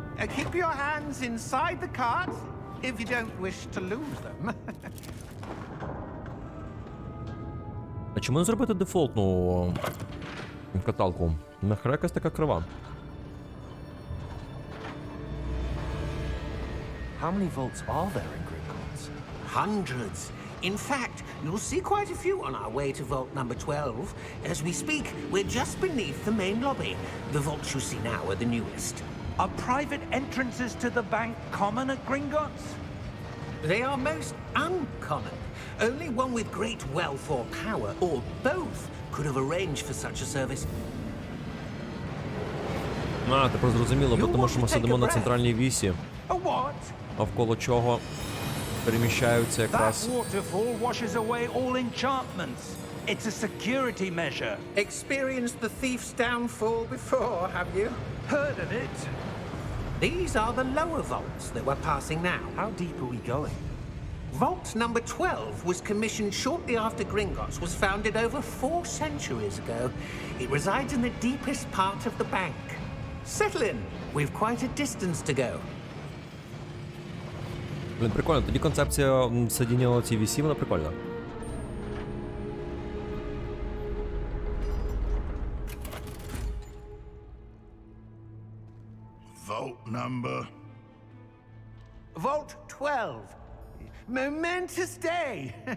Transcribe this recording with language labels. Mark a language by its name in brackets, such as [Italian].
[English] Keep your hands inside the cart if you don't wish to lose them. [Ukrainian] А чому не зробити дефолтну каталку? Нахера якась така крива. [English] How many vaults are there in Gringotts? Hundreds. In fact, you'll see quite a few on our way to vault number 12. As we speak, we're just beneath the main lobby. The vaults you see now are the newest. Are private entrances to the bank common at Gringotts? They are most uncommon. Only one with great wealth or power, or both, could have arranged for such a service. [Ukrainian] А, тепер зрозуміло, бо тому що ми сидимо на центральній вісі, [English] A what? [Ukrainian] навколо чого переміщаються [English] That [Ukrainian] якраз... [English] waterfall washes away all enchantments. It's a security measure. Experienced the thief's downfall before, have you? Heard of it? These are the lower vaults that we're passing now. How deep are we going? Vault number 12 was commissioned shortly after Gringotts was founded over 4 centuries ago. It resides in the deepest part of the bank. Settle in. We've quite a distance to go. [Ukrainian] Блін, прикольно. Тоді концепція сидіння на цій вісі, вона прикольна. [English] number? Vault 12. Momentous day.